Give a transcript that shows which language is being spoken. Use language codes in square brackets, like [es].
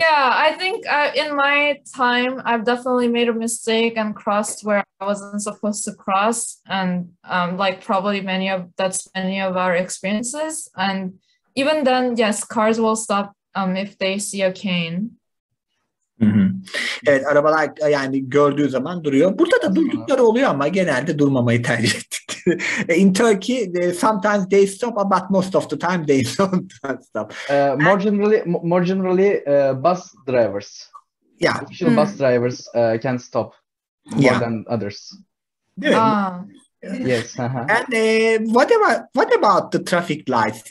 [en] Yeah, I think in my time, I've definitely made a mistake and crossed where I wasn't supposed to cross. And like probably many of our experiences. And even then, yes, cars will stop if they see a cane. [tr] Evet, arabalar yani gördüğü zaman duruyor. Burada da durdukları oluyor ama genelde durmamayı tercih ettik. [en] In Turkey, sometimes they stop, but most of the time they don't stop. More generally, bus drivers. Yeah. Official bus drivers can stop more than others. Yes. And what about the traffic lights?